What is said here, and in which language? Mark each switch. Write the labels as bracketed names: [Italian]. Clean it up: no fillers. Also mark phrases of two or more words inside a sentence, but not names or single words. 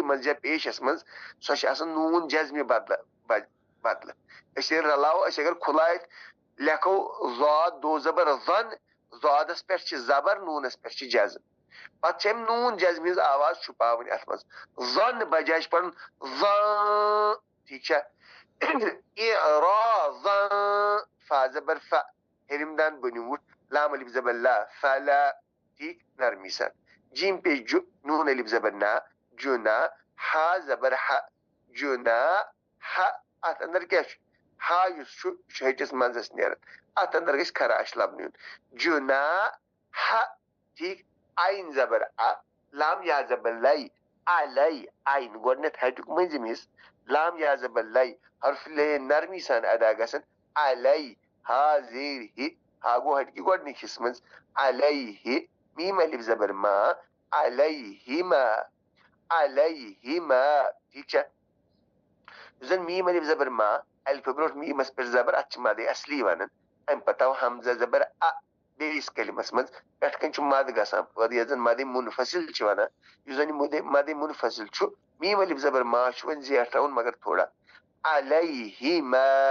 [Kashmiri] منٛز یا پیشس منٛز سۄ چھِ آسان نوٗن جزمہِ بدلہٕ أسۍ ییٚلہِ رلاوو أسۍ اگر کھُلایتھ لیکھو زاد دو زبر زن زادس پٮ۪ٹھ چھِ زبر نوٗنس پٮ۪ٹھ چھِ جزم پتہٕ چھِ امہِ نوٗن جزمہِ ہٕنٛز آواز چھُپاوٕنۍ اتھ منٛز زن بجاے چھُ پرُن ٹھیک چھا فا زبر فا ہیٚرِم دند بٔنِم وُٹھ لام الف زبر لا فلا ٹھیک نرمی سان جیم پیش جو نون الف زبر نا جُنا ہا زبر ہا جُنا ہا اتھ اندر کیاہ چھُ ہا یُس چھُ یہِ چھُ ہٹِس منٛزس نیران اتھ اندر گژھِ خراش لبنہٕ یُن جُنا ہا ٹھیک عین زبر آ لام یا زبر لے علی عین گۄڈنیتھ ہٹیُک مٔنٛزِم حصہٕ لام یا زبر لے حرف لے نرمی سان ادا گژھان علی ہا زیر ہِ ہا گوٚو ہٹ کی گۄڈنِکۍ حصہٕ منٛز علیہ میم الف زبر ما علیہما ٹھیک چھا یُس زن میم الف زبر ما الفہٕ برونٛٹھ میٖمس پٮ۪ٹھ زبر اتھ چھِ مدے اصلی ونان امہِ پتہٕ آو حمزہ زبر بیٚیِس کلمس منٛز پٮ۪ٹھٕ کنۍ چھُ مد گژھان پٲدٕ یتھ زن مدِ منفصل چھِ ونان یُس زن یہِ مدِ منفصل چھُ میم الف زبر ما چھُ وۄنۍ زیٹھراوُن مگر تھوڑا علیہما